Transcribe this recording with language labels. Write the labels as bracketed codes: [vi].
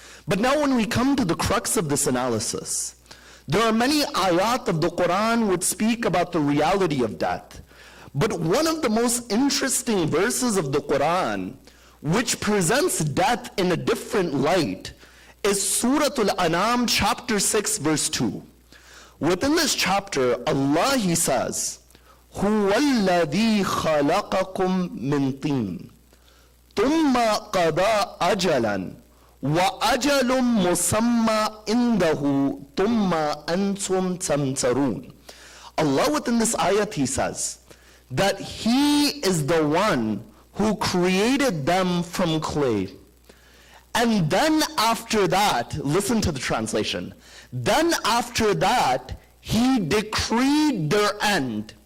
[en] But now when we come to the crux of this analysis, there are many ayat of the Quran which speak about the reality of death. But one of the most interesting verses of the Quran which presents death in a different light is Surah Al-An'am chapter 6 verse 2. Within this chapter, Allah, He says, [ar] هُوَ الَّذِي خَلَقَكُم مِّن طِينٍ ثُمَّ قَضَى أَجَلًا وَأَجَلٌ مُّسَمَّى عِندَهُ ثُمَّ أَنْتُمْ تَمْتَرُونَ. [en] Allah within this ayat, He says that He is the one who created them from clay. And then after that, listen to the translation. Then after that, He decreed their end.